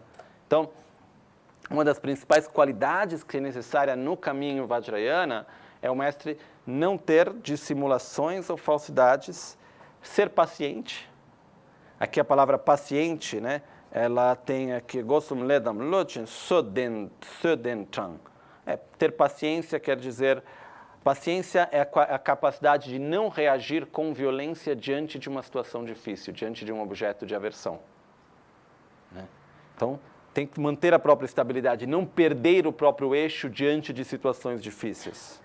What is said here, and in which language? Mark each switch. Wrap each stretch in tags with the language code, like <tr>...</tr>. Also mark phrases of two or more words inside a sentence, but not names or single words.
<pt>Então, uma das principais qualidades que é necessária no caminho Vajrayana é o mestre não ter dissimulações ou falsidades, ser paciente. Aqui a palavra paciente, né? Ela tem aqui, gosum ledam lochen södentrang. Ter paciência quer dizer... Paciência é a capacidade de não reagir com violência diante de uma situação difícil, diante de um objeto de aversão. Né? Então, tem que manter a própria estabilidade, não perder o próprio eixo diante de situações difíceis.</pt>